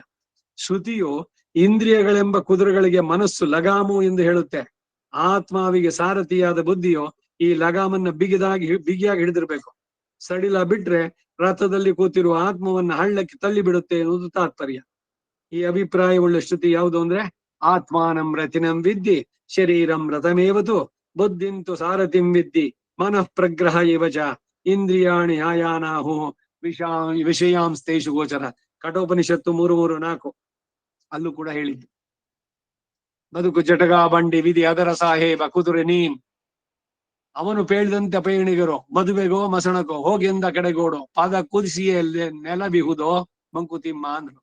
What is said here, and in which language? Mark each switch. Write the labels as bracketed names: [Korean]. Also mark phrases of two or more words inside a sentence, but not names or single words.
[Kannada] ಶ್ರುತಿಯು ಇಂದ್ರಿಯಗಳೆಂಬ ಕುದುರೆಗಳಿಗೆ ಮನಸ್ಸು ಲಗಾಮು ಎಂದು ಹೇಳುತ್ತೆ. ಆತ್ಮಾವಿಗೆ ಸಾರಥಿಯಾದ ಬುದ್ಧಿಯು ಈ ಲಗಾಮನ್ನ ಬಿಗಿಯಾಗಿ ಹಿಡಿದಿರ್ಬೇಕು. ಸಡಿಲ ಬಿಟ್ರೆ ರಥದಲ್ಲಿ ಕೂತಿರುವ ಆತ್ಮವನ್ನ ಹಳ್ಳಕ್ಕೆ ತಳ್ಳಿ ಬಿಡುತ್ತೆ ಎನ್ನುವುದು ತಾತ್ಪರ್ಯ. ಈ ಅಭಿಪ್ರಾಯವುಳ್ಳ ಶ್ರುತಿ ಯಾವುದು ಅಂದ್ರೆ, [Sanskrit] ಆತ್ಮಾನಂ ರಥಿನಂ ವಿದ್ಯೆ ಶರೀರಂ ರಥಮೇವತು ಬುದ್ಧಿಂತು ಸಾರಥಿಂ ವಿದ್ಯೆ ಮನಃ ಪ್ರಗ್ರಹ ಇವಚ ಇಂದ್ರಿಯಾಣಿ ಆಯಾನಾಹು ವಿಷಯಾಂಸ್ತೇಷು ಗೋಚರ. [Kannada] ಕಠೋಪನಿಷತ್ತು 3:3-4 ಅಲ್ಲೂ ಕೂಡ ಹೇಳಿದ್ದು. ಬದುಕು ಜಟಗಾ ಬಂಡಿ ವಿಧಿ ಅದರ ಸಾಹೇಬ ಕುದುರೆ ನೀನ್. ಅವನು ಪೇಳ್ದಂತೆ ಪಯಣಿಗರು ಮದುವೆಗೋ ಮಸಣಕೋ ಹೋಗೆಂದ ಕಡೆಗೋಡು ಪಾದ ಕುದಿಸಿಯೇ ನೆಲ ಬಿಹುದೋ ಮಂಕುತಿಮ್ಮ ಅಂದ್ರು.